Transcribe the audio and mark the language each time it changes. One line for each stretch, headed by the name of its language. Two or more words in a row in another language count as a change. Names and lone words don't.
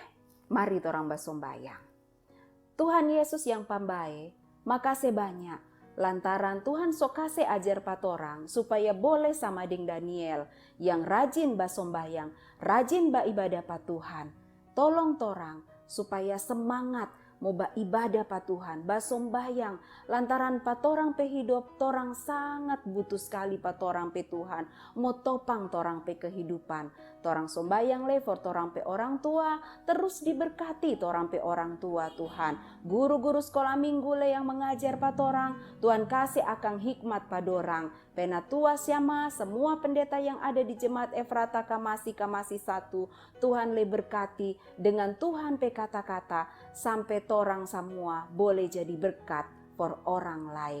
Manado Malay: Mari torang basombayang. Tuhan Yesus yang pambae, makasih banyak lantaran Tuhan sok kasih ajar patorang supaya boleh sama ding Daniel yang rajin basombayang, rajin baibadah pa Tuhan. Tolong torang supaya semangat mau baibadah pa Tuhan, basombayang lantaran patorang pe hidup torang sangat butuh sekali patorang pe Tuhan, mau topang torang pe kehidupan. Torang sombayang le for torang pe orang tua, terus diberkati torang pe orang tua Tuhan. Guru-guru sekolah minggu le yang mengajar patorang, Tuhan kasih akang hikmat padorang. Pena tua siama semua pendeta yang ada di Jemaat Efrata Kamasi 1, Tuhan le berkati dengan Tuhan pe kata-kata sampai torang semua boleh jadi berkat for orang lain.